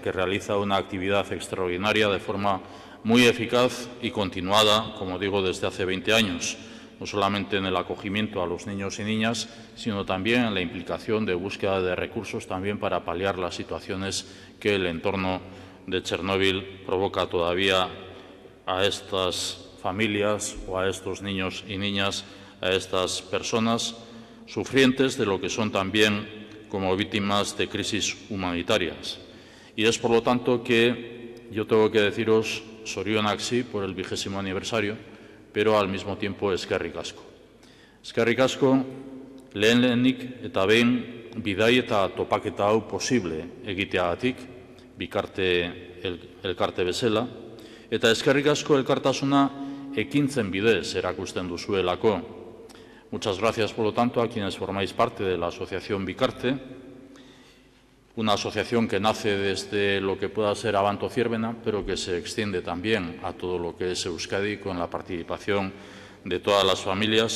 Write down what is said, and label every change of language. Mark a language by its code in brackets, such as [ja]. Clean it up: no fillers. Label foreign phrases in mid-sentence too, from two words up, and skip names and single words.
[es] que realiza una actividad extraordinaria de forma muy eficaz y continuada, como digo, desde hace 20 años, no solamente en el acogimiento a los niños y niñas, sino también en la implicación de búsqueda de recursos también para paliar las situaciones que el entorno de Chernóbil provoca todavía a estas familias o a estos niños y niñas, a estas personas sufrientes de lo que son también como víctimas de crisis humanitarias. Y es por lo tanto que yo tengo que deciros zorionak sí por el 20º aniversario, pero al mismo tiempo [eu] eskerrik asko. Eskerrik asko lehenik eta behin bidai eta topaketa hau posible egiteagatik, Bikarte elkarte bezala, eta eskerrik asko elkartasuna ekintzen bidez erakusten duzuelako. [es] Muchas gracias, por lo tanto, a quienes formáis parte de la asociación Bikarte, una asociación que nace desde lo que pueda ser Abanto Zierbena, pero que se extiende también a todo lo que es Euskadi, con la participación de todas las familias,